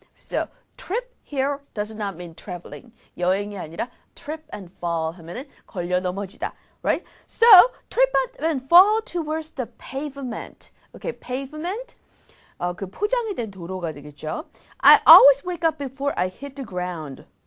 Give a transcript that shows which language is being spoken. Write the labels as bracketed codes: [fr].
[en] So, trip here does not mean traveling. [ko] 여행이 아니라 [en] trip and fall [ko] 하면은 걸려 넘어지다. [en] Right? So, trip up and fall towards the pavement. Okay, pavement. [ko] 그 포장이 된 도로가 되겠죠. [en] I always wake up before I hit the ground.